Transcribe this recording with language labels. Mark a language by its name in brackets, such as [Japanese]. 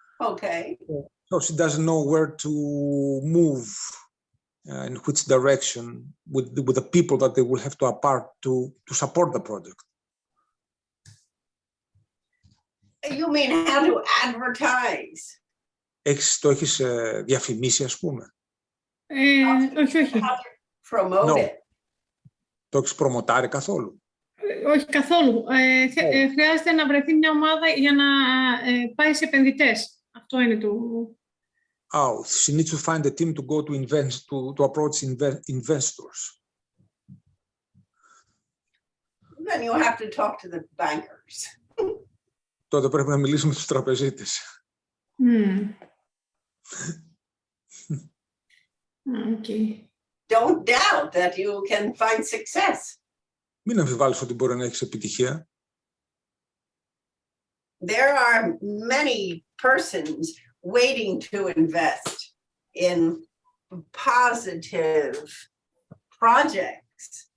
[English] Okay. So she doesn't know where to move, in which direction with the people that they will have to apart to support the project. You mean how to advertise? [Greek] Το έχεις διαφημίσει, ας πούμε? Όχι. [English] Promote it. [Greek] Το έχεις προμοτάρει καθόλου? Όχι καθόλου. Χρειάζεται να βρεθεί μια ομάδα για να πάει σε επενδυτές. Αυτό είναι το... [English] Oh, she needs to find a team to go to approach investors. Then you have to talk to the bankers. [Greek] Τότε πρέπει να μιλήσουμε στους τραπεζίτες. [English] Okay. Don't doubt that you can find success. [Greek] Μην αμφιβάλλεις ότι μπορεί να έχεις επιτυχία. [English] There are many persons waiting to invest in positive projects.